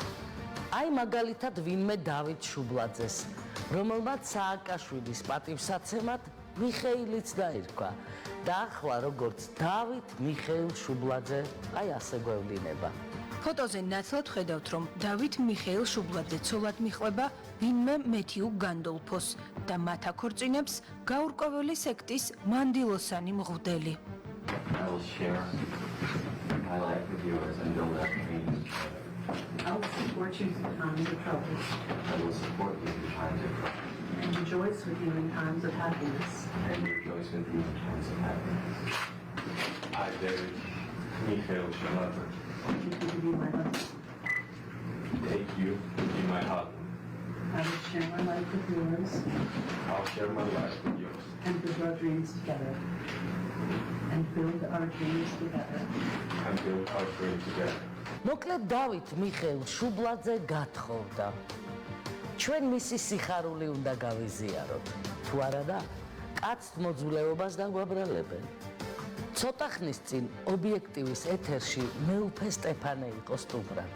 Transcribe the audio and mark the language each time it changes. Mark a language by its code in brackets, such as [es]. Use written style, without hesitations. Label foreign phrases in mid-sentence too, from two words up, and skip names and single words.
[ka] აი მაგალითად ვინმე დავით შუბლაძეს, რომელმაც სააკაშვილის პატივსაცემად მიხეილიც დაირქვა და ახლა როგორც დავით მიხეილ შუბლაძე, აი ასე გვევლინება. ფოტოზე ნათლად ხედავთ, რომ დავით მიხეილ შუბლაძე ცოლად მიჰყვება ვინმე მეთიუ განდოლფოს და მათ აქორწინებს გაურკვეველი სექტის მანდილოსანი მღვდელი. [en] I will share my life with you as I know that means. I will support you through times of trouble I will support you through times of trouble and rejoice with you in times of happiness. and rejoice with you in times of happiness. I, David Mikhail Shalaver, Take you to be my husband. take you to be my husband. I will share my life with yours I'll share my life with yours and build our dreams together. And build our dreams together. and build our dream together. [ka] მოკლედ დავით მიხეილ შუბლაძე გათხოვდა. ჩვენ მისი სიხარული უნდა გავიზიაროთ. თუ არა და კაცთ მოძულეობას დაგვაბრალებენ. ცოტა ხნის წინ ობიექტივის ეთერში მეუფე სტეფანე იყო სტუმრად.